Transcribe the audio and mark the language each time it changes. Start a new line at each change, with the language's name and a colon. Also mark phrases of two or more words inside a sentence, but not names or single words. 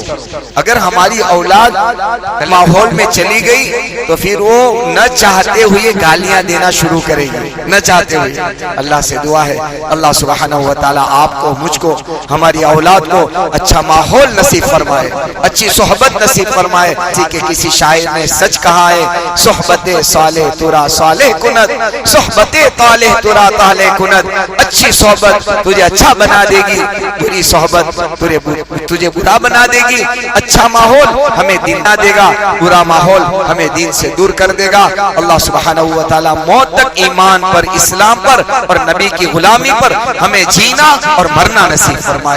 Urdu: اگر ہماری اولاد ماحول میں چلی گئی تو پھر وہ نہ چاہتے ہوئے گالیاں دینا شروع کرے گی، نہ چاہتے ہوئے۔ اللہ سے دعا ہے
Arabic: اللہ سبحانہ و تعالی
Urdu: آپ کو، مجھ کو، ہماری اولاد کو اچھا ماحول نصیب فرمائے، اچھی صحبت نصیب فرمائے۔ کہ کسی شاعر نے سچ کہا ہے،
Persian: صحبت صالح ترا صالح کند، صحبت طالح ترا طالح کند۔
Urdu: اچھی صحبت تجھے اچھا بنا دے گی، بری صحبت تجھے برا بنا دے گی۔ اچھا ماحول ہمیں دین نہ دے گا، برا ماحول ہمیں دین سے دور کر دے گا۔
Arabic: اللہ سبحانہ و تعالی
Urdu: موت تک ایمان پر، اسلام پر اور نبی کی غلامی پر ہمیں جینا اور مرنا نصیب فرمائے۔